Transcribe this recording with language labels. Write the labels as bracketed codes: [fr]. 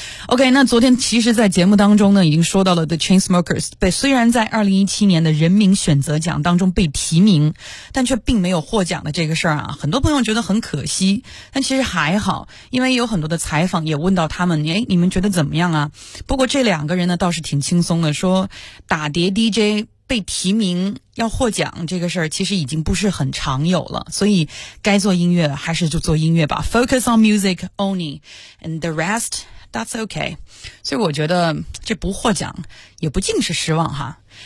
[zh] OK, 那昨天其实在节目当中呢已经说到了 The Chainsmokers, 对，虽然在2017年的人民选择奖当中被提名，但却并没有获奖的这个事儿啊，很多朋友觉得很可惜，但其实还好，因为有很多的采访也问到他们，诶，你们觉得怎么样啊？不过这两个人呢倒是挺轻松的，说打碟 DJ 被提名要获奖这个事儿其实已经不是很常有了，所以该做音乐还是就做音乐吧。 [en] Focus on music only and the rest that's okay. [zh] 所以我觉得这不获奖也不尽是失望哈。